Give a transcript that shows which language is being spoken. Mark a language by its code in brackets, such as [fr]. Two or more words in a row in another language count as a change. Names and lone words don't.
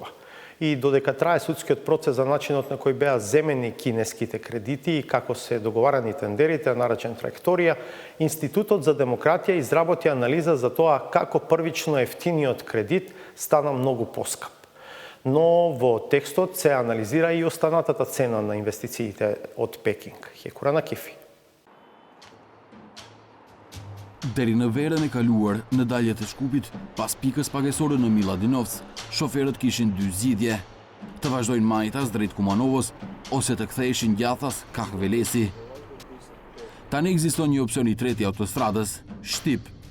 [mk] И додека трае судскиот процес за начинот на кој беа земени кинеските кредити и како се договарани тендерите, наречен траекторија, Институтот за демократија изработи анализа за тоа како првично ефтиниот кредит стана многу поскап. Но во текстот се анализира и останатата цена на инвестициите од Пекинг. Хекура на Кифи. [sq] Deri në verën e kaluar, në daljet e Shkupit, pas pikës pagesore në Miladinovc, shoferët kishin dy zgjidhje: të vazhdojnë majtas drejt Kumanovës ose të ktheheshin gjathas kah Velesi. Tani ekziston një opsion i tretë i autostradës, Shtip.